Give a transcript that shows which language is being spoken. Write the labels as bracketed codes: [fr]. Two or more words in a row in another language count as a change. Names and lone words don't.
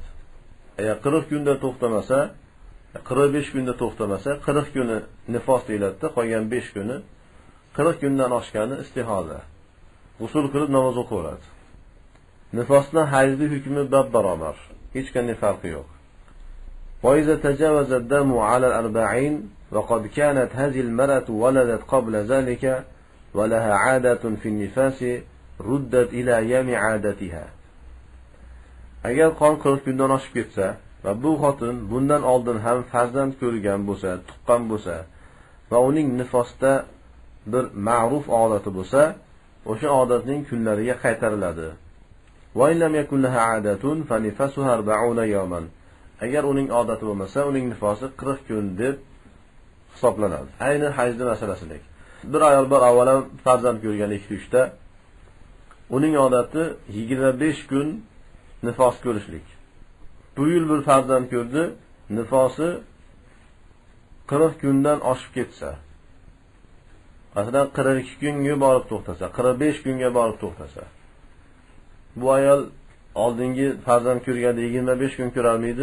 [uz] Agar 40 kunda to'xtamasa, 45 kunda to'xtamasa, 40 kuni nifos deyiladi, qolgan 5 kuni 40 kundan oshgani istihoza. G'usl qilib namoz o'qiveradi. Nifosdan hayzli hukmi barobar. Hech qanday farqi yo'q. [ar] وإذا تجاوز الدم على 40 وقد كانت هذه المرأة ولدت قبل ذلك ولها عادة في النفاس ردت إلى أيام عادتها. [uz] Agar qon 40 kundan oshib ketsa va bu xotin bundan oldin ham farzand ko'rgan bo'lsa, tuqqan bo'lsa va uning nifosda bir ma'ruf odati bo'lsa, o'sha odatning kunlariga qaytariladi. [ar] وإن لم يكن لها عادة فنفاسها 40 يوما. [uz] Agar uning odati bo'lmasa, uning nifosi 40 kun deb hisoblanadi. Ayni hayzli masalasidek. Bir ayol bor avvalam farzand ko'rgan 2-3 ta. Uning odati 25 kun nifos ko'rishlik. Bu yil bir farzand ko'rdi, nifosi 40 kundan oshib ketsa, masalan 42 kunga borib to'xtasa, 45 kunga borib to'xtasa, bu ayol oldingi farzand ko'rganda 25 kun ko'rarmidi?